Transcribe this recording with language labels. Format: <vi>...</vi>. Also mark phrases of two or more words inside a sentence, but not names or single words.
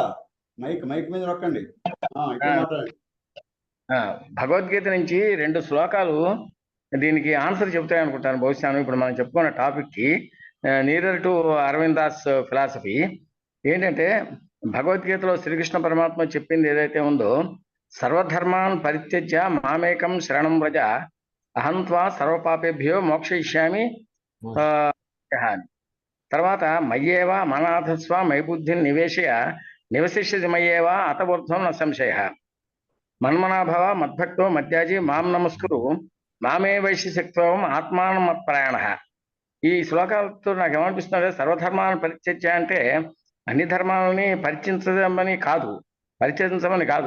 <te>మైక్ మీద నొక్కండి. ఇప్పుడు మాట్లాడండి. భగవద్గీత నుంచి 2 శ్లోకాలు దీనికి ఆన్సర్ చెప్తాయి అనుకుంటాను బహుశా. ఇప్పుడు మనం చెప్పుకున్న టాపిక్ కి</te> <en>nearer to Aurobindo's philosophy</en> <te>ఏంటంటే, భగవద్గీతలో శ్రీకృష్ణ పరమాత్మ చెప్పింది ఏదైతే ఉందో,</te> <sa>సర్వధర్మాన్ పరిత్యజ్య మామేకం శరణం వ్రజ అహంత్వా సర్వపాపేభ్యో మోక్షయిష్యామి తర్వాత మయ్యేవ మనాథస్వ మై బుద్ధిని నివసిష్యతి మయ్యేవ అతవర్థం న సంశయ మన్మనాభవ మద్భక్తో మధ్యాజీ మాం నమస్కురు మామే వైశ్యశక్త్వం ఆత్మానం మత్పరాయణ.</sa> <te>ఈ శ్లోకాలతో నాకు ఏమనిపిస్తుంది, సర్వధర్మాలను పరిత్యజ్య అంటే అన్ని ధర్మాలని పరిచయించమని కాదు.</te>